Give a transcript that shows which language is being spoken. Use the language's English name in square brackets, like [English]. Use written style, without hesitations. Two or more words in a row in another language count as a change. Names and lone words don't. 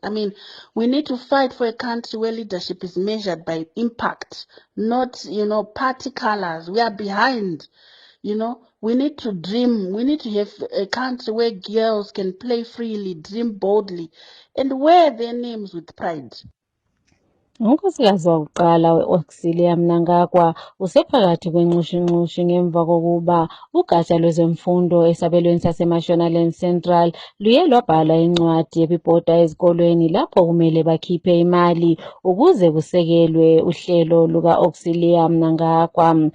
[English] I mean, we need to fight for a country where leadership is measured by impact, not, you know, party colors. We are behind. You know, we need to dream. We need to have a country where girls can play freely, dream boldly, and wear their names with pride. [North Ndebele] Unkosikazi wakuqala we-Auxilia Mnangagwa usephakathi kwenxushunxushu ngemva kokuba ugatsha lwezemfundo esabelweni saseMashonaland Central luye lwabhala incwadi ebibhoda ezikolweni lapho kumele bakhiphe imali ukuze kusekelwe uhlelo luka-Auxilia Mnangagwa.